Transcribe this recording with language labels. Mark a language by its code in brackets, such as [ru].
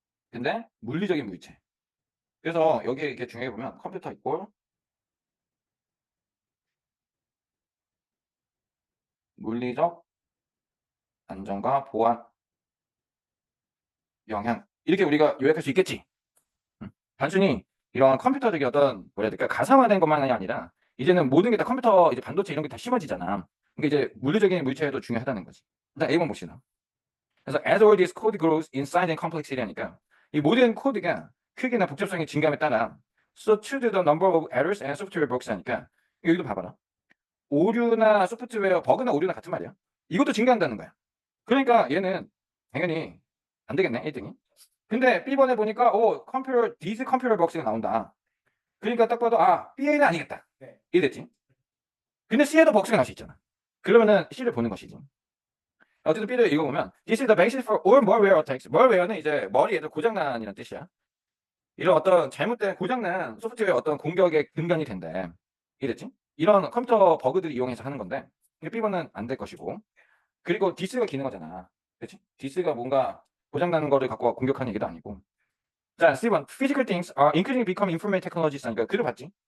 [ko] 근데 물리적인 물체. 그래서 여기에 이렇게 중요해 보면 컴퓨터 이꼴 물리적 안전과 보안 영향 이렇게 우리가 요약할 수 있겠지. 단순히 이런 컴퓨터적인 어떤 뭐라 해야 될까 가상화된 것만이 아니라 이제는 모든 게 다 컴퓨터 이제 반도체 이런 게 다 심어지잖아. 그러니까 이제 물리적인 물체도 중요하다는 거지. 일단 A번 봅시다. [en] 그래서 as all this code grows in size and complexity [ko] 하니까 이 모든 코드가 크기나 복잡성의 증감에 따라 [en] so too do the number of errors and software bugs [ko] 하니까 여기도 봐봐라. 오류나 소프트웨어 버그나 오류나 같은 말이야. 이것도 증가한다는 거야. 그러니까 얘는 당연히 안 되겠네 1등이. 근데 B번에 보니까 컴퓨터 [en] these computer bugs [ko] 가 나온다. 그러니까 딱 봐도 BA는 아니겠다. 이해됐지? 근데 C에도 버그가 나올 수 있잖아. 그러면은 C를 보는 것이지. 어쨌든 B를 읽어보면 [en] This is the basis for all malware attacks. [ko] malware는 이제 머리에도 고장난이라는 뜻이야. 이런 어떤 잘못된 고장난 소프트웨어 어떤 공격의 근간이 된대. 이해됐지? 이런 컴퓨터 버그들을 이용해서 하는 건데 B번은 안 될 것이고 그리고 디스가 기능어잖아. 그렇지? 디스가 뭔가 고장나는 거를 갖고 공격하는 얘기도 아니고 자, C번 [en] Physical things are increasingly become information technologies [ko] 하니까 글을 봤지?